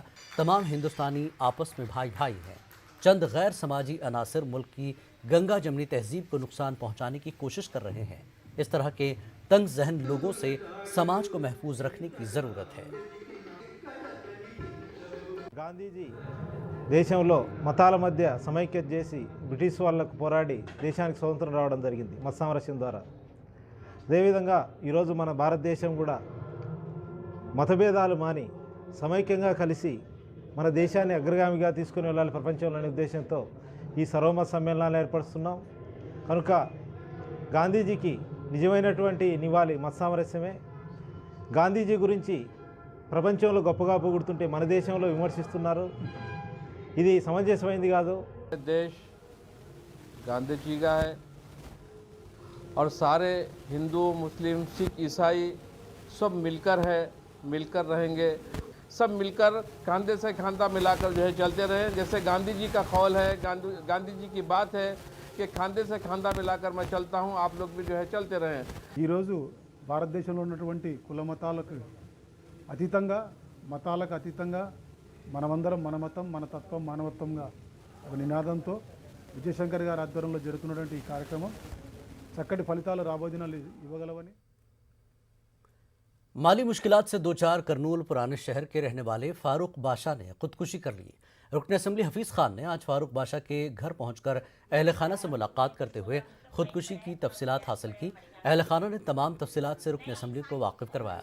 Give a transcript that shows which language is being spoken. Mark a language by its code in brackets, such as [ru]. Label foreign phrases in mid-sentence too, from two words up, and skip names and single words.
[ur] تمام ہندوستانی آپس میں بھائی بھائی ہیں۔ چند غیر سماجی عناصر ملک کی گنگا جمنی تہذیب کو نقصان پہنچانے کی کوشش کر رہے ہیں. اس طرح کے تنگ ذہن لوگوں سے سماج کو محفوظ رکھنے کی ضرورت ہے. [te] గాంధీజీ దేశంలో మతాల మధ్య సమైక్యత చేసి బ్రిటిష్ వాళ్ళకు పోరాడి దేశానికి స్వతంత్రం రావడం జరిగింది మత సామరస్యం ద్వారా. అదేవిధంగా ఈరోజు మన భారతదేశం కూడా మతభేదాలు మాని సమైక్యంగా కలిసి మన దేశాన్ని అగ్రగామిగా తీసుకుని వెళ్ళాలి ప్రపంచంలోని ఉద్దేశంతో ఈ సర్వమత సమ్మేళనాలు ఏర్పరుస్తున్నాం. కనుక గాంధీజీకి నిజమైనటువంటి నివాళి మత సామరస్యమే. గాంధీజీ గురించి ప్రపంచంలో గొప్పగా పొగుడుతుంటే మన దేశంలో విమర్శిస్తున్నారు. ఇది సమంజసమైంది కాదు. [ur] دیش گاندھی جی کا ہے اور سارے ہندو، مسلم، سکھ، عیسائی سب ملکر رہیں گے، سب ملکر کاندھے سے کاندھا ملاکر جو ہے چلتے رہیں. جیسے گاندھی جی کا قول ہے، گاندھی جی کی بات ہے کہ کاندھے سے کاندھا ملاکر میں چلتا ہوں، آپ لوگ بھی جو ہے چلتے رہیں. [te] ఈరోజు భారతదేశంలో ఉన్నటువంటి కుల మతాలకు అతీతంగా, మతాలకు అతీతంగా మనమందరం మన మతం, మన తత్వం, మానవత్వంగా ఒక నినాదంతో విజయశంకర్ గారి ఆధ్వర్యంలో జరుగుతున్నటువంటి ఈ కార్యక్రమం చక్కటి ఫలితాలు రాబోదినాలు ఇవ్వగలవని. [ur] مالی مشکلات سے دو چار کرنول پرانے شہر کے رہنے والے فاروق بادشاہ نے خودکشی کر لی. رکن اسمبلی حفیظ خان نے آج فاروق بادشاہ کے گھر پہنچکر اہل خانہ سے ملاقات کرتے ہوئے خودکشی کی تفصیلات حاصل کی. اہل خانہ نے تمام تفصیلات سے رکن اسمبلی کو واقف کروایا.